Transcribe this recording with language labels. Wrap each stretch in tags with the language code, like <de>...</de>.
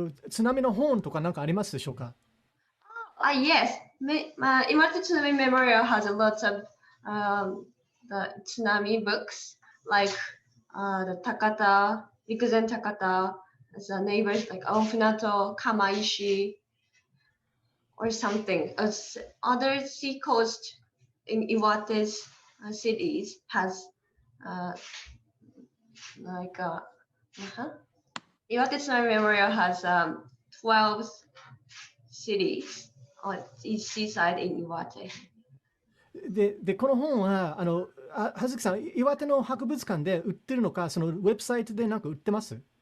<ja>津波の本とか何かありますでしょうか?</ja> <en>Yes. Iwate Tsunami Memorial has a lot of the tsunami books, like the Takata, Rikuzen Takata, the neighbors like Ofunato, Kamaishi, or something. Other sea coast in Iwate's cities has Iwate Tsunami Memorial has 12 cities on each seaside in Iwate.</en> <ja>でこの本は葉月さん、岩手の博物館で売ってるのか、そのウェブサイトでなんか売ってます？</ja>